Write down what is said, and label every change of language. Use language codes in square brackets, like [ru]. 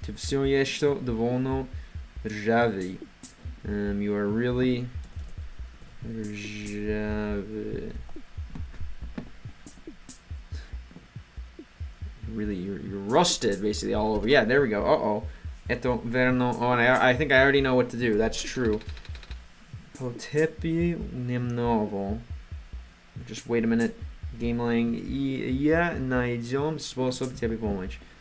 [ru] Ты все еще довольно ржавый. [en] You are really [ru] ржавый. [en] Really, you're rusted basically all over. Yeah, there we go. [ru] Это верно. [en] Oh, and I think I already know what to do. That's true. [ru] Potepi немного. [en] Just wait a minute. Gameling. [ru] Я найдем способ тебе помочь.